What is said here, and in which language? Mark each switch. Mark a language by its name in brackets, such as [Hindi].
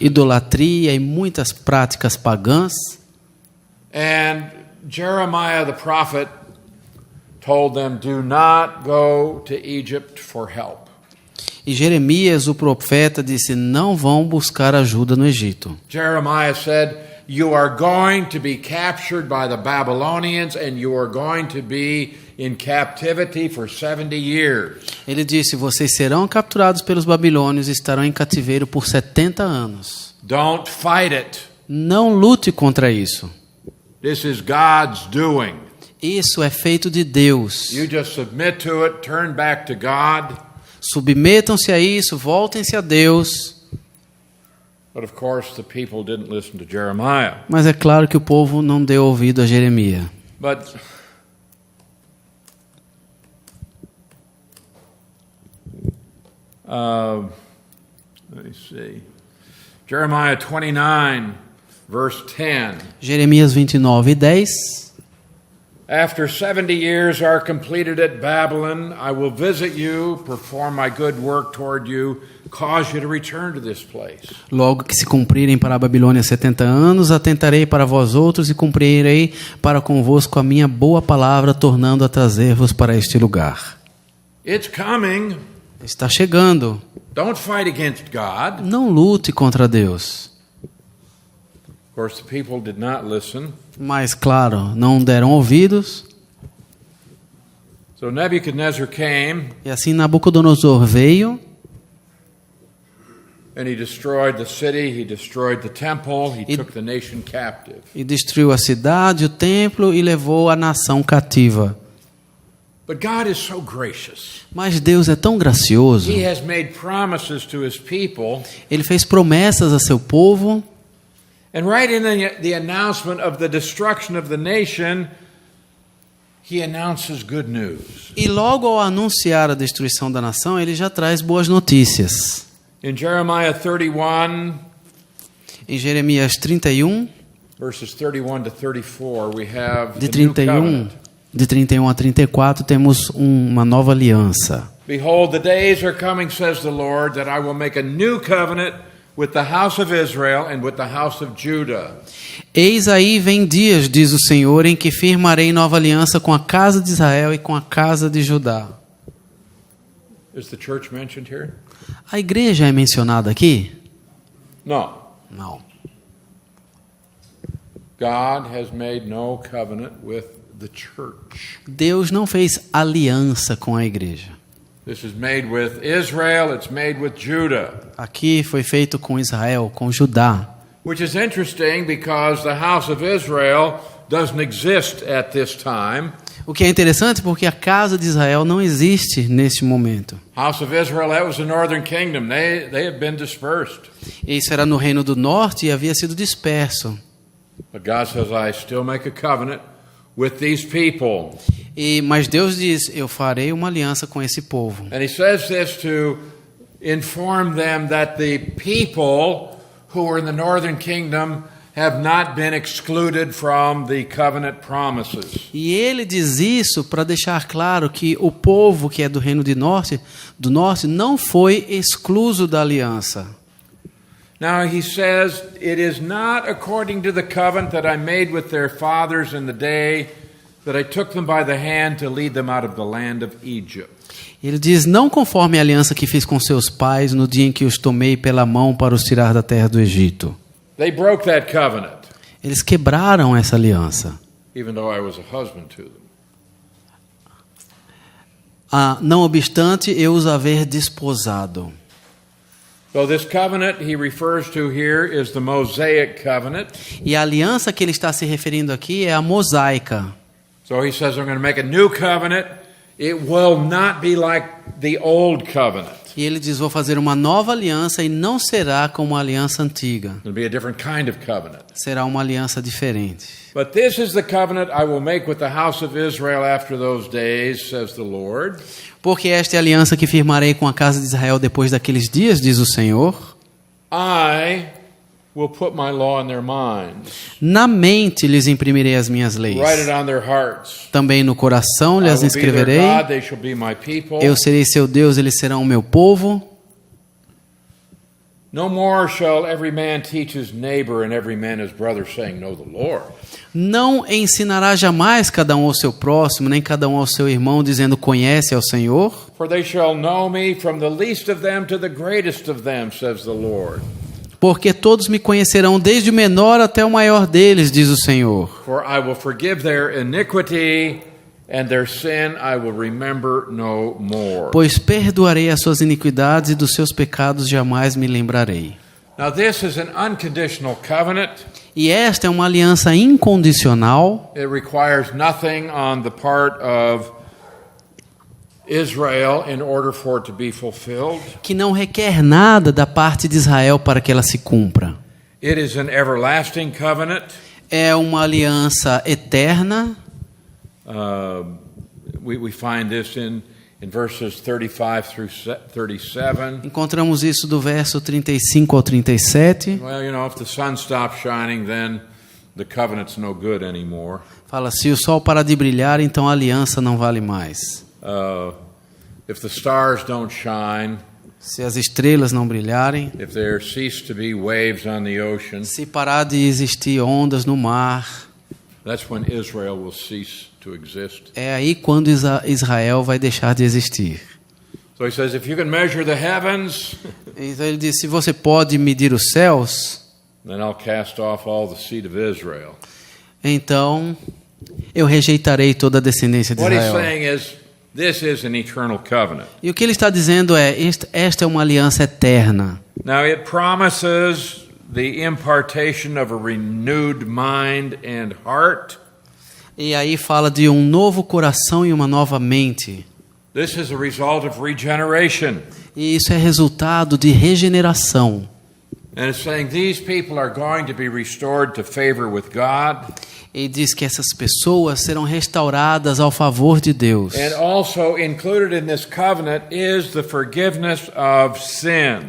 [Portuguese] idolatria e muitas práticas pagãs. [English] And Jeremiah the prophet told them, do not go to Egypt for help. [Portuguese] E Jeremias, o profeta, disse, não vão buscar ajuda no Egito. [English] Jeremiah said, you are going to be captured by the Babylonians and you are going to be in captivity for 70 years. [Portuguese] Ele disse, vocês serão capturados pelos babilônios e estarão em cativeiro por 70 anos. [English] Don't fight it. [Portuguese] Não lute contra isso. [English] This is God's doing. [Portuguese] Isso é feito de Deus. [English] You just submit to it, turn back to God. [Portuguese] Submetam-se a isso, voltem-se a Deus. [English] But of course the people didn't listen to Jeremiah. [Portuguese] Mas é claro que o povo não deu ouvido a Jeremias. [English] But let me see. Jeremiah 29, verse 10. [Portuguese] Jeremias 29:10. [English] After 70 years are completed at Babylon, I will visit you, perform my good work toward you, cause you to return to this place. [Portuguese] Logo que se cumprirem para a Babilônia 70 anos, atentarei para vós outros e cumprirei para convosco a minha boa palavra, tornando a trazer-vos para este lugar. [English] It's coming. [Portuguese] Está chegando. [English] Don't fight against God. [Portuguese] Não lute contra Deus. [English] Of course, the people did not listen. [Portuguese] Mas, claro, não deram ouvidos. [English] So Nebuchadnezzar came [Portuguese] E assim Nabucodonosor veio [English] and he destroyed the city, he destroyed the temple, he [Portuguese] E- [English] took the nation captive. [Portuguese] e destruiu a cidade, o templo e levou a nação cativa. [English] But God is so gracious. [Portuguese] Mas Deus é tão gracioso. [English] He has made promises to his people. [Portuguese] Ele fez promessas a seu povo. [English] And right in the announcement of the destruction of the nation, he announces good news. [Portuguese] E logo ao anunciar a destruição da nação, ele já traz boas notícias. [English] In Jeremiah 31, [Portuguese] Em Jeremias 31, [English] verses 31 to 34, we have [Portuguese] de [English] the new [Portuguese] 31, [English] covenant. [Portuguese] de 31 a 34, temos uma nova aliança. [English] Behold, the days are coming, says the Lord, that I will make a new covenant with the house of Israel and with the house of Judah. [Portuguese] Eis aí vem dias, diz o Senhor, em que firmarei nova aliança com a casa de Israel e com a casa de Judá. [English] Is the church mentioned here? [Portuguese] A igreja é mencionada aqui? [English] No. [Portuguese] Não. [English] God has made no covenant with the church. [Portuguese] Deus não fez aliança com a igreja. [English] This is made with Israel, it's made with Judah. [Portuguese] Aqui foi feito com Israel, com Judá. [English] Which is interesting because the house of Israel doesn't exist at this time. [Portuguese] O que é interessante porque a casa de Israel não existe neste momento. [English] House of Israel, that was the northern kingdom. They have been dispersed. [Portuguese] Isso era no reino do norte e havia sido disperso. [English] But God says, I still make a covenant with these people. [Portuguese] Mas Deus diz, eu farei uma aliança com esse povo. [English] And he says this to inform them that the people who are in the northern kingdom have not been excluded from the covenant promises. [Portuguese] E ele diz isso para deixar claro que o povo que é do reino do norte não foi excluso da aliança. [English] Now he says, it is not according to the covenant that I made with their fathers in the day that I took them by the hand to lead them out of the land of Egypt. [Portuguese] Ele diz, não conforme a aliança que fiz com seus pais no dia em que os tomei pela mão para os tirar da terra do Egito. [English] They broke that covenant, [Portuguese] Eles quebraram essa aliança. [English] even though I was a husband to them. [Portuguese] Não obstante, eu os haver desposado. [English] So this covenant he refers to here is the Mosaic covenant. [Portuguese] E a aliança que ele está se referindo aqui é a mosaica. [English] So he says, I'm going to make a new covenant. It will not be like the old covenant. [Portuguese] E ele diz, vou fazer uma nova aliança e não será como a aliança antiga. [English] It'll be a different kind of covenant. [Portuguese] Será uma aliança diferente. [English] But this is the covenant I will make with the house of Israel after those days, says the Lord. [Portuguese] Porque esta é a aliança que firmarei com a casa de Israel depois daqueles dias, diz o Senhor. [English] I will put my law in their minds. [Portuguese] Na mente lhes imprimirei as minhas leis. [English] Write it on their hearts. [Portuguese] Também no coração [English] I [Portuguese] lhes [English] will be their [Portuguese] escreverei. [English] God, they shall be my people. [Portuguese] Eu serei seu Deus, eles serão o meu povo. [English] No more shall every man teach his neighbor and every man his brother, saying, Know the Lord. [Portuguese] Não ensinará jamais cada um ao seu próximo, nem cada um ao seu irmão, dizendo, conhece ao Senhor. [English] For they shall know me from the least of them to the greatest of them, says the Lord. [Portuguese] Porque todos me conhecerão, desde o menor até o maior deles, diz o Senhor. [English] For I will forgive their iniquity, and their sin I will remember no more. [Portuguese] Pois perdoarei as suas iniquidades e dos seus pecados jamais me lembrarei. [English] Now this is an unconditional covenant. [Portuguese] E esta é uma aliança incondicional. [English] It requires nothing on the part of Israel in order for it to be fulfilled. [Portuguese] Que não requer nada da parte de Israel para que ela se cumpra. [English] It is an everlasting covenant. [Portuguese] É uma aliança eterna. [English] We find this in verses 35 through 37. [Portuguese] Encontramos isso do verso 35 ao 37. [English] Well, you know, if the sun stops shining, then the covenant's no good anymore. [Portuguese] Fala, se o sol parar de brilhar, então a aliança não vale mais. [English] If the stars don't shine, [Portuguese] Se as estrelas não brilharem, [English] if there cease to be waves on the ocean, [Portuguese] se parar de existir ondas no mar, [English] that's when Israel will cease to exist. [Portuguese] é aí quando Israel vai deixar de existir. [English] So he says, if you can measure the heavens, [Portuguese] Então ele diz, se você pode medir os céus, [English] then I'll cast off all the seed of Israel. [Portuguese] então eu rejeitarei toda a descendência de [English] What he's [Portuguese] Israel. [English] saying is, this is an eternal covenant. [Portuguese] E o que ele está dizendo é, esta é uma aliança eterna. [English] Now it promises the impartation of a renewed mind and heart. [Portuguese] E aí fala de um novo coração e uma nova mente. [English] This is a result of regeneration. [Portuguese] E isso é resultado de regeneração. [English] And it's saying these people are going to be restored to favor with God. [Portuguese] E diz que essas pessoas serão restauradas ao favor de Deus. [English] And also included in this covenant is the forgiveness of sin.